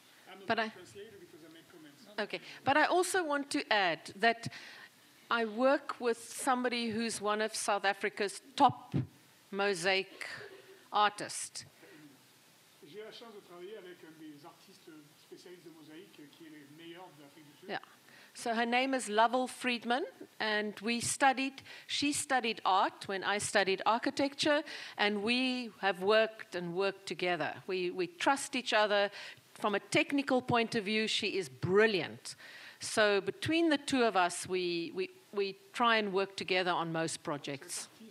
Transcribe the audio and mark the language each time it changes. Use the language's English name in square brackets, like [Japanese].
[English] I'm not a translator because I make comments. Okay, but I also want to add that I work with somebody who's one of South Africa's top mosaic artists. [French] J'ai la chance de travailler avec un des artistes spécialistes de mosaïque qui est le meilleur de l'Afrique du Sud. [English] Yeah. So her name is Lovell Friedman, and she studied art when I studied architecture, and we have worked together. We trust each other. From a technical point of view, she is brilliant. So between the two of us, we try and work together on most projects.